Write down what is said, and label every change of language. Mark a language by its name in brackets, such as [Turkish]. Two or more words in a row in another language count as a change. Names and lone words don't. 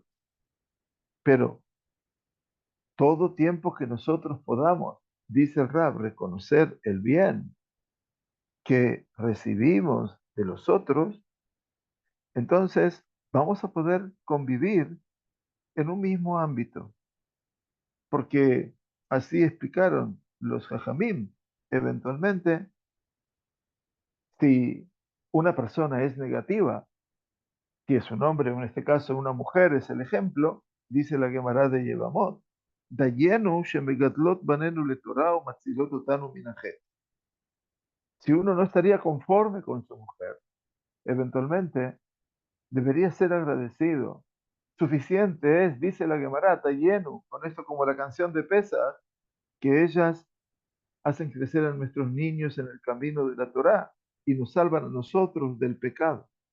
[Spanish] Pero todo tiempo que nosotros podamos, dice el Rab, reconocer el bien que recibimos de los otros, entonces vamos a poder convivir en un mismo ámbito, porque así explicaron los Jajamim. Eventualmente, si una persona es negativa, si es un hombre, o en este caso una mujer, es el ejemplo, dice la Gemara de Yevamot, [Hebrew] דיינו שמגדלות בנינו לתורה ומצילות אותנו מן החטא. [Spanish] Si uno no estaría conforme con su mujer, eventualmente debería ser agradecido. Suficiente es, dice la Gemara, lleno, con esto como la canción de Pesach, que ellas hacen crecer a nuestros niños en el camino de la Torá y nos salvan a nosotros del pecado.